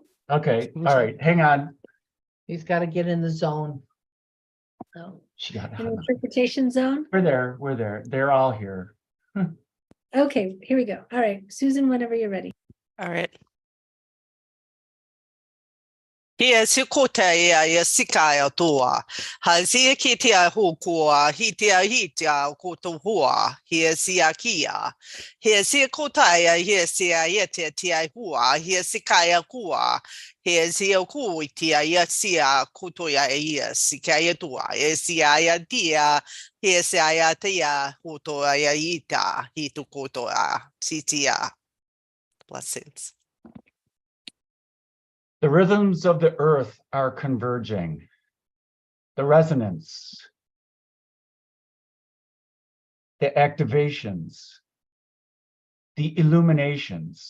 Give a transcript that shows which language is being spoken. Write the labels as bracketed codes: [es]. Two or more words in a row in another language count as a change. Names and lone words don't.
[en] Okay, all right, hang on. He's got to get in the zone. Oh. She got An interpretation zone? We're there. They're all here. Okay, here we go. All right, Susan, whenever you're ready. All right. He si kota ia sikaya tua. Ha si kitia hukua hitia koto hua. He si akia. He si kota ia he si ayete tia hua. He sikaya kua. He si ku tia ia si koto ia ia sikaya tua. He si aya tia. He si aya tia koto ia ita. Hitu koto sitia. Blessings. The rhythms of the earth are converging. The resonance, the activations, the illuminations.